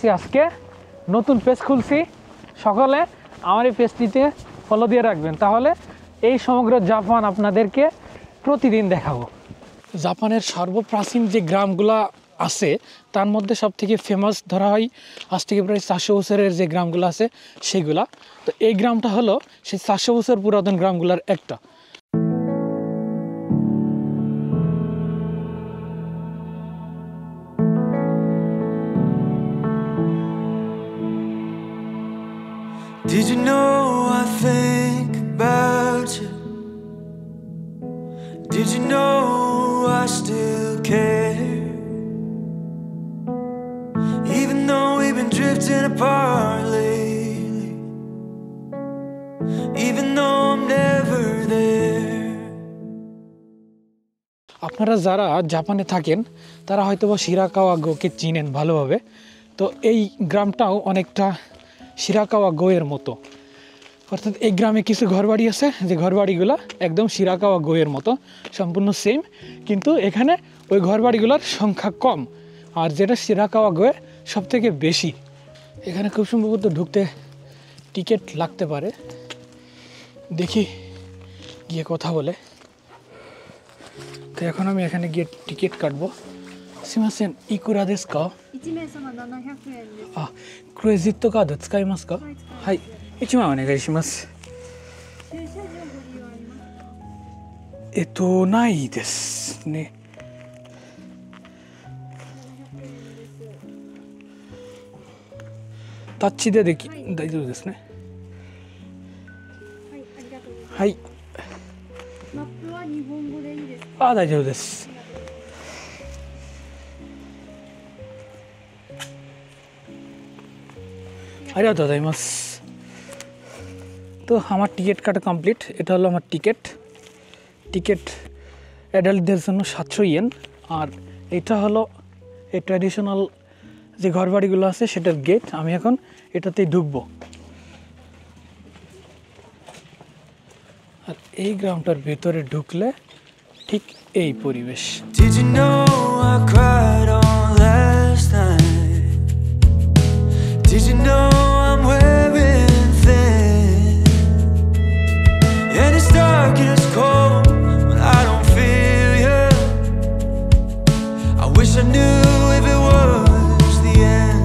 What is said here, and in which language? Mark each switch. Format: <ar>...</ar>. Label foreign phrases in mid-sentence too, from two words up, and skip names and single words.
<bn>আজকে নতুন পেজ খুলছি, সকালে আমার এই পেজটিতে ফলো দিয়ে রাখবেন, তাহলে এই সমগ্র জাপান আপনাদেরকে প্রতিদিন দেখাবো। জাপানের সর্বপ্রাচীন যে গ্রামগুলা আছে তার মধ্যে সব থেকে ফেমাস ধরা হয় আজ থেকে প্রায় 400 বছরের যে গ্রামগুলো আছে সেগুলা। তো এই গ্রামটা হলো সেই 400 বছর পুরাতন গ্রামগুলোর একটা।</bn> <en>Did you know I think about you? Did you know I still care? Even though we've been drifting apart lately, even though I'm never there.</en> <bn>আপনারা যারা জাপানে থাকেন তারা হয়তো বা শিরাকাওয়া গোকে চিনেন ভালোভাবে। তো এই গ্রামটাও অনেকটা শিরাকাওয়া গোয়ের মতো, অর্থাৎ এই গ্রামে কিছু ঘরবাড়ি আছে যে ঘরবাড়িগুলো একদম শিরাকাওয়া গোয়ের মতো সম্পূর্ণ সেম, কিন্তু এখানে ওই ঘরবাড়িগুলোর সংখ্যা কম, আর যেটা শিরাকাওয়া গোয়ে সব থেকে বেশি। এখানে খুব সম্ভবত ঢুকতে টিকিট লাগতে পারে, দেখি গিয়ে কথা বলে। তো এখন আমি এখানে গিয়ে টিকিট কাটবো।</bn> <ja>すみません、いくらですか? 1 名様700円です。あ、クレジットカード使いますか？はい、1枚お願いします。駐車場ご利用ありますか？ないですね。タッチで大丈夫ですね。はい、ありがとうございます。はい。マップは日本語でいいですか？大丈夫です。ありがとうございます。</ja> <bn>তো আমার টিকিট কাটা কমপ্লিট। এটা হলো আমার টিকিট অ্যাডাল্টদের জন্য 700 ইয়েন, আর এটা হলো এই ট্র্যাডিশনাল যে ঘরবাড়িগুলো আছে সেটার গেট। আমি এখন এটাতেই ঢুকবো। আর এই গ্রামটার ভেতরে ঢুকলে ঠিক এই পরিবেশ। Did you know I cried on last night? Did you know I'm wearing thin? And it's dark and it's cold when I don't feel you. I wish I knew if it was the end.</bn>